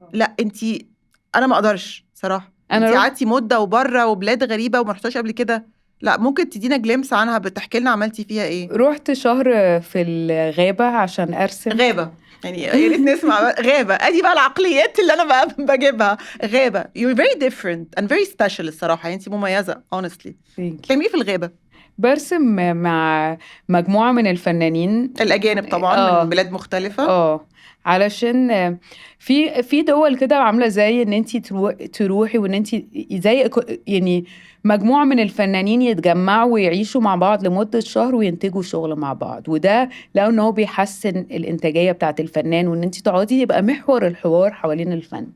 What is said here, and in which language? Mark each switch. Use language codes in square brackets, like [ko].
[ar] لا انتي أنا ما أقدرش صراحة. انتي قعدتي مدة وبره وبلاد غريبة وما رحتوش قبل كده. لا ممكن تدينا جليمس عنها، بتحكي لنا عملتي فيها ايه؟ رحت شهر في الغابة عشان أرسم. غابة يعني يا ريت نسمع. غابة ادي بقى العقليات اللي انا بقى بجيبها. غابة [en] you're very different and very special [ar] الصراحة، انتي مميزة honestly. بتعملي ايه في الغابة؟ برسم مع مجموعة من الفنانين الأجانب طبعا من بلاد مختلفة. علشان في دول كده عاملة زي ان انتي تروحي وان انتي زي يعني مجموعة من الفنانين يتجمعوا ويعيشوا مع بعض لمدة شهر وينتجوا شغل مع بعض، وده لأنه هو بيحسن الإنتاجية بتاعت الفنان، وان انتي تقعدي يبقى محور الحوار حوالين الفن.